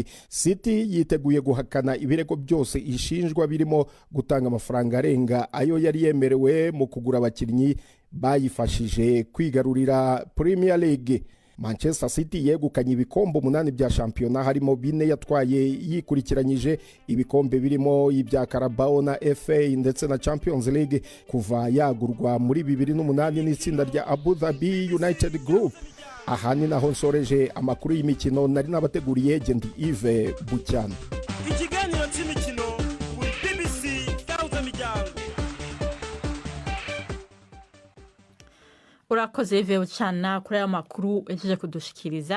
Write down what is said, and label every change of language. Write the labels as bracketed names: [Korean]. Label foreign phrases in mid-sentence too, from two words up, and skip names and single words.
[Kinyarwanda] City yiteguye guhakana ibirego byose ishinjwa birimo gutanga amafaranga arenga ayo yari yemerewe mu kugura abakinnyi bayifashije kwigarurira Premier League. Manchester City yegukanye ibikombe 8 bya shampiyona, harimo 4 yatwaye yikurikiranyije, ibikombe birimo ibya Carabao na FA ndetse na Champions League kuva yagurwa muri 2008 n'itsinda rya Abu Dhabi United Group. [Rundi] Aha ni naho nsoreje amakuru y'imikino nari nabateguriye. Gendi Yves Bucyana. Ikiganiro cy'imikino kuri BBC Gahuza Miryango. Urakoze Yves Bucyana kuri aya makuru ejeje kudushikiriza.